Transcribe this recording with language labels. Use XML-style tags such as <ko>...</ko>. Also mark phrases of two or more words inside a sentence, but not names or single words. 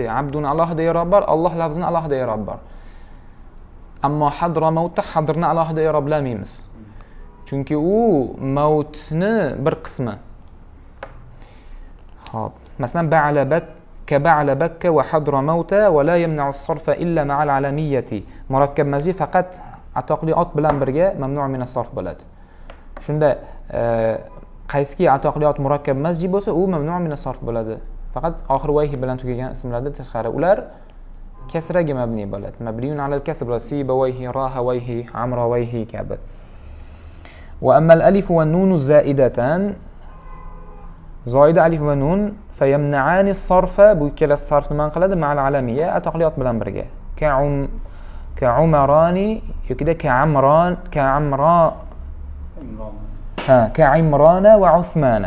<uz>Abdun alohida i'rob bor, Alloh lafzini alohida i'rob bor. Ammo hadramavtda hadrni alohida i'roblamaymiz. Chunki u mautni bir qismi. Xo'p, masalan</uz> <ar>بعلَ بكَّ وحضرموتَ ولا يمنع الصرفَ إلا مع العلمية.</ar> <uz>Murakkab mazji faqat atoqli ot bilan birga</uz> <ar>ممنوع من الصرف</ar> <uz>bo'ladi. Shunda qaysiki atoqliyot murakkab masji bo'lsa u</uz> <ar>ممنوع من الصرف</ar> <uz>bo'ladi. Faqat oxir vayhi bilan tugagan ismlardan tashqari ular kasraga mabni bo'ladi.</uz> <ar>مبنيٌّ على الكسر</ar> <uz>bo'ladi. Sibawayhi, rahawayhi, amrawayhi kabi.</uz> <ar>وأما الألف والنون الزائدتان</ar> <uz>zoida alif va nun</uz> <ar>فيمنعان الصرف</ar> <uz>bu ikkala sarfni man qiladi</uz> <ar>مع العلمية</ar> <uz>atoqliyot bilan birga. Ka'umarani yokida ka'imrana va Uthmana.</uz>